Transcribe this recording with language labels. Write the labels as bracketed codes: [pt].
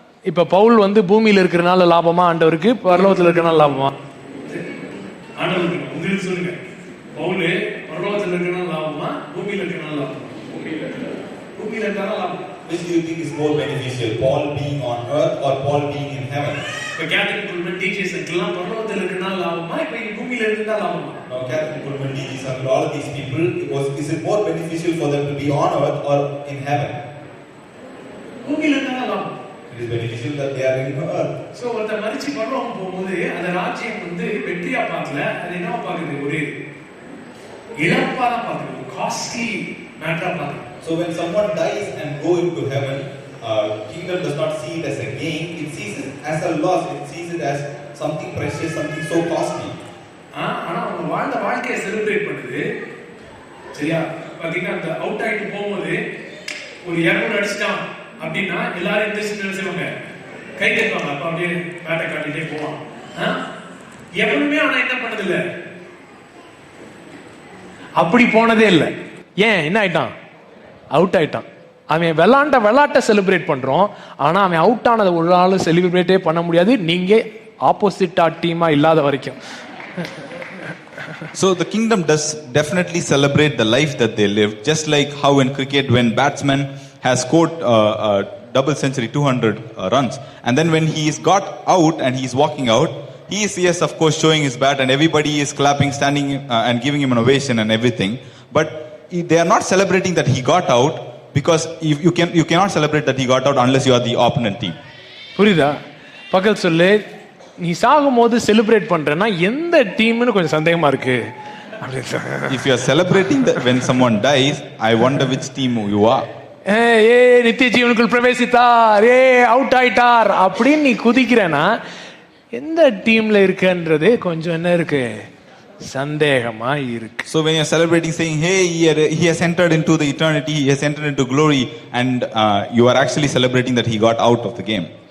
[ta] இப்ப பவுல் வந்து பூமியில இருக்கிறனால லாபமா ஆண்டவருக்கு, பரலோகத்துல இருக்கிறனால லாபமா? ஆண்டவருக்கு உங்களுக்கு சொல்லுங்க, பவுல் பரலோகத்துல இருக்கிறனால லாபமா, பூமியில இருக்கிறனால லாபமா? பூமியில இருக்கிறனால லாபம். [en] Which do you think is more beneficial, Paul being on earth or Paul being in heaven? [ta] இப்ப கேத்தலிக் குழும டீச்சர்ஸ் எல்லாம் பரலோகத்துல இருக்கிறனால லாபமா, இப்ப பூமியில இருந்தா லாபமா? [en] Now Catholic Pullman teaches and all of these people, is it more beneficial for them to be on earth or in heaven? [ta] பூமியில இருந்தா லாபம். [en] It is beneficial that they are in earth. [ta] So ஒருத்த மரிச்சு பரலோகம் போகும்போது அந்த ராஜ்யம் வந்து வெற்றியா பார்க்கல, அது என்ன பார்க்குது, ஒரு இழப்பா தான் பார்க்குது, காஸ்ட்லி மேட்டரா பார்க்குது. [en] So when someone dies and go into heaven, kingdom does not see it as a gain, it sees it as a loss, it sees it as something precious, something so costly. [ta] ஆனா அவங்க வாழ்ந்த வாழ்க்கையை celebrate பண்ணுது. சரியா? பாத்தீங்கன்னா அந்த out ஆயிட்டு போகும்போது ஒரு 200 அடிச்சிட்டான் அப்படின்னா எல்லாரும் இந்த சின்ன செய்வாங்க, கை தட்டுவாங்க. அப்ப அப்படியே பேட்டை காட்டிட்டே போவான். எவனுமே ஆனா என்ன பண்ணதில்ல, அப்படி போனதே இல்லை. ஏன், என்ன ஆயிட்டான், அவுட் ஆயிட்டான். அவன் விளையாட்டை செலிப்ரேட் பண்றோம், ஆனா அவன் அவுட் ஆனதை ஒரு நாள் செலிப்ரேட்டே பண்ண முடியாது, நீங்க ஆப்போசிட்டா டீமா இல்லாத வரைக்கும். [en] So the kingdom does definitely celebrate the life that they live, just like how in cricket when batsman has scored double century 200 runs, and then when he is got out and he is walking out, he is, yes, of course, showing his bat and everybody is clapping, standing and giving him an ovation and everything, but they are not celebrating that he got out, because you cannot celebrate that he got out unless you are the opponent team. [ta] புரியுதா? பக்கத்து சொல்லு, நீ சாகும் போது celebrate பண்றேன்னா எந்த டீம்னு கொஞ்சம் சந்தேகமா இருக்கு. [en] If you are celebrating when someone dies, I wonder which team you are. [ta] நித்திய ஜீவனுக்குள் பிரவேசித்தார், அவுட் ஆயிட்டார் அப்படின்னு நீ குதிக்கிறேன்னா எந்த டீம்ல இருக்குன்றது கொஞ்சம் என்ன இருக்கு, சந்தேகமா இருக்கு. [en] So when you are celebrating, saying, hey, he has entered into the eternity, he has entered into glory, and you are actually celebrating that he got out of the game.